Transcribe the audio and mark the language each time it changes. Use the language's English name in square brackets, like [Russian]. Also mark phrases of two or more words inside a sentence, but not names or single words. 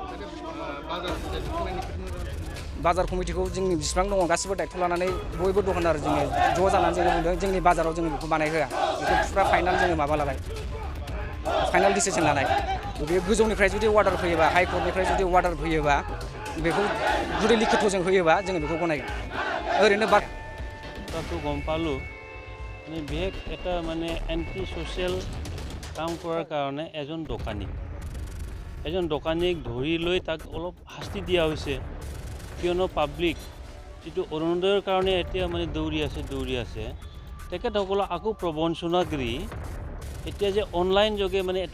[Bodo] बाजार कमिटिखौ जोंनि बिसिबां दङ गासिबो दायथ' लानानै बयबो दखानदार जोङो ज' जानानै जोङो बुंदों जोंनि बाजाराव जोङो बेखौ बानायहोआ बेखौ फुरा फाइनाल जोङो माबा लाबाय [English] final decision [Bodo] लानाय बे गोजौनिफ्राय जुदि अर्डार फैयोबा हाइकर्टनिफ्राय जुदि अर्डार फैयोबा बेखौ जुदि लिखित'जों होयोबा जोङो बेखौ गनायगोन ओरैनो [Assamese] কথাটো গম পালোঁ মানে বিশেষ এটা মানে [English] anti social [Assamese] কাম কৰাৰ কাৰণে এজন দোকানীক ধৰি লৈ তাক অলপ শাস্তি দিয়া হৈছে কিয়নো পাব্লিক যিটো অৰুণোদয়ৰ কাৰণে এতিয়া মানে দৌৰি আছে তেখেতসকলক আকৌ প্ৰবঞ্চনা কৰি এতিয়া যে অনলাইন যোগে মানে এইটো